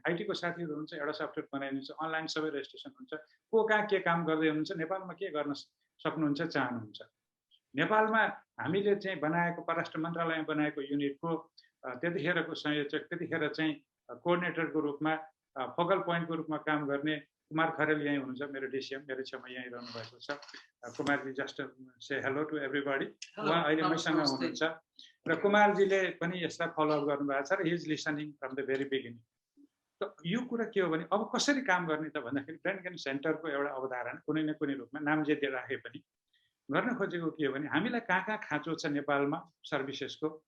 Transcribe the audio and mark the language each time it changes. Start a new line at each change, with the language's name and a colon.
Nepali: आइटीको साथीहरू हुनुहुन्छ, एउटा सफ्टवेयर बनाइदिनुहुन्छ, अनलाइन सबै रेजिस्ट्रेसन हुन्छ, को कहाँ के काम गर्दै हुनुहुन्छ, नेपालमा के गर्न सक्नुहुन्छ, चाहनुहुन्छ। नेपालमा हामीले चाहिँ बनाएको परराष्ट्र मन्त्रालयमा बनाएको युनिटको त्यतिखेरको संयोजक, त्यतिखेर चाहिँ कोअर्डिनेटरको रूपमा, फोकल पोइन्टको रूपमा काम गर्ने कुमार खरेल यहीँ हुनुहुन्छ, मेरो डिसिएम, मेरो छेउमा यहीँ रहनु भएको छ।
English: Kumarji just say hello to everybody.
Nepali: उहाँ अहिले मसँग हुनुहुन्छ र कुमारजीले पनि यसलाई फलोअप गर्नुभएको छ र
English: His listening from the very beginning.
Nepali: त यो कुरा के हो भने अब कसरी काम गर्ने त भन्दाखेरि ब्रेन गेन सेन्टरको एउटा अवधारणा कुनै न कुनै रूपमा नाम जे राखे पनि गर्न खोजेको के हो भने हामीलाई कहाँ खाँचो छ नेपालमा सर्भिसेसको।